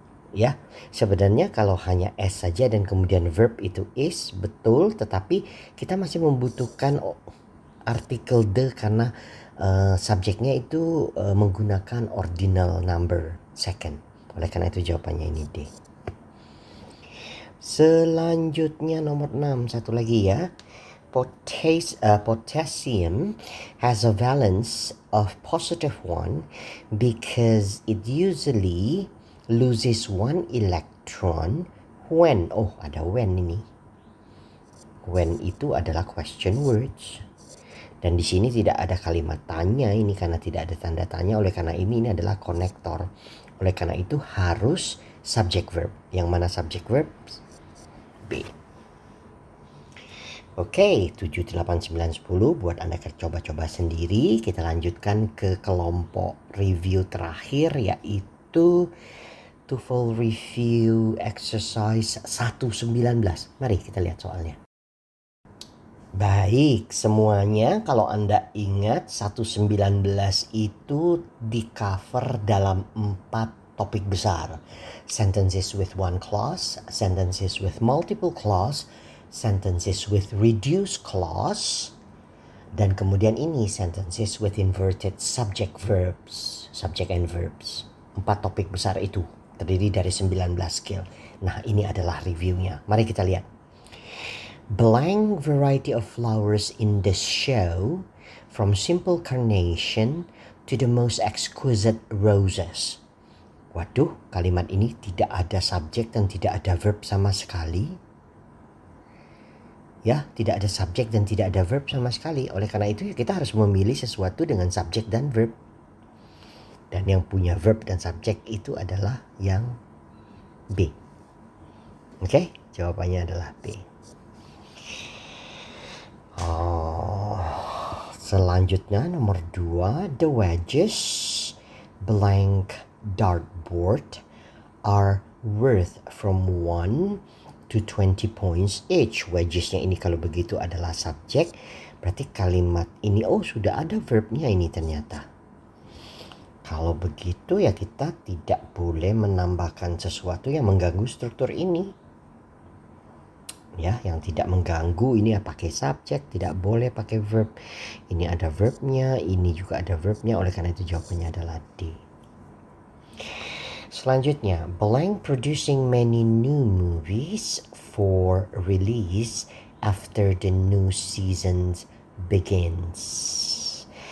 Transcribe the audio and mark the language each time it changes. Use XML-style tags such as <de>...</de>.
<id>Ya, sebenarnya kalau hanya S saja dan kemudian verb itu is, betul, tetapi kita masih membutuhkan artikel the karena subjeknya itu menggunakan ordinal number second. Oleh karena itu jawabannya ini D. Selanjutnya nomor 6, satu lagi ya.</id> <en>Potassium has a valence of +1 because it usually loses 1 electron when.</en> <id>Oh, ada when ini. When itu adalah question words. Dan di sini tidak ada kalimat tanya ini karena tidak ada tanda tanya. Oleh karena ini adalah konektor. Oleh karena itu harus subject verb. Yang mana subject verb? B. Oke, 7, 8, 9, 10 buat Anda coba-coba sendiri. Kita lanjutkan ke kelompok review terakhir, yaitu TOEFL Review Exercise 119. Mari kita lihat soalnya. Baik, semuanya kalau Anda ingat 119 itu di-cover dalam 4 topik besar.</id> <en>Sentences with one clause, sentences with multiple clause, sentences with reduced clause,</en> <id>dan kemudian ini</id> <en>sentences with inverted subject verbs, subject and verbs.</en> <id>4 topik besar itu terdiri dari 19 skill. Nah, ini adalah reviewnya. Mari kita lihat.</id> <en>Blank variety of flowers in the show, from simple carnation to the most exquisite roses.</en> <id>Waduh, kalimat ini tidak ada subjek dan tidak ada verb sama sekali. Ya, tidak ada subjek dan tidak ada verb sama sekali. Oleh karena itu kita harus memilih sesuatu dengan subjek dan verb. Dan yang punya verb dan subjek itu adalah yang B. Oke, jawabannya adalah B. Selanjutnya nomor 2,</id> <en>the wedges blank dartboard are worth from 1 to 20 points each.</en> <id>Wedgesnya ini kalau begitu adalah subjek, berarti kalimat ini sudah ada verbnya ini ternyata. Kalau begitu ya kita tidak boleh menambahkan sesuatu yang mengganggu struktur ini. Ya, yang tidak mengganggu ini ya pakai subjek, tidak boleh pakai verb. Ini ada verbnya, ini juga ada verbnya, oleh karena itu jawabannya adalah D. Selanjutnya,</id> <en>blank producing many new movies for release after the new season begins.</en>